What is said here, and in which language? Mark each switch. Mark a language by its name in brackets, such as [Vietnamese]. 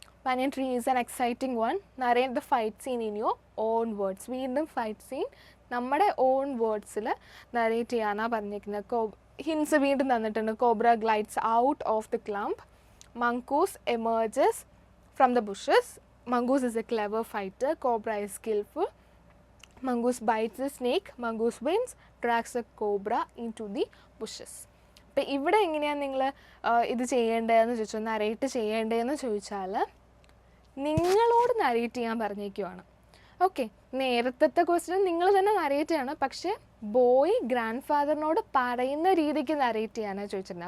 [English] Banyan tree is an exciting one. Narrate the fight scene in your own words. [Malayalam] വീണ്ടും fight scene നമ്മുടെ on വേർഡ്സിൽ narrate ചെയ്യാനാണ് പറഞ്ഞിരിക്കുന്നത്. [English] hints [Malayalam] വീണ്ടും തന്നിട്ടുണ്ട്. [English] Cobra glides out of the clump. Mongoose emerges from the bushes. Mongoose is a clever fighter. Cobra is skillful. Mongoose bites the snake. Mongoose wins. Drags the cobra into the bushes. [Malayalam] അപ്പോൾ ഇവിടെ എങ്ങനെയാണ് നിങ്ങൾ ഇത് ചെയ്യേണ്ടതെന്ന് ചോദിച്ചാൽ, narrate ചെയ്യേണ്ടതെന്ന് ചോദിച്ചാൽ നിങ്ങളോട് നരേറ്റ് ചെയ്യാൻ പറഞ്ഞേക്കുവാണ്. ഓക്കെ, നേരത്തെ ക്വസ്റ്റ്യൻ നിങ്ങൾ തന്നെ നരേറ്റ് ചെയ്യണം, പക്ഷേ ബോയ് ഗ്രാൻഡ് ഫാദറിനോട് പറയുന്ന രീതിക്ക് നരേറ്റ് ചെയ്യാനാണ് ചോദിച്ചിട്ടുണ്ട്.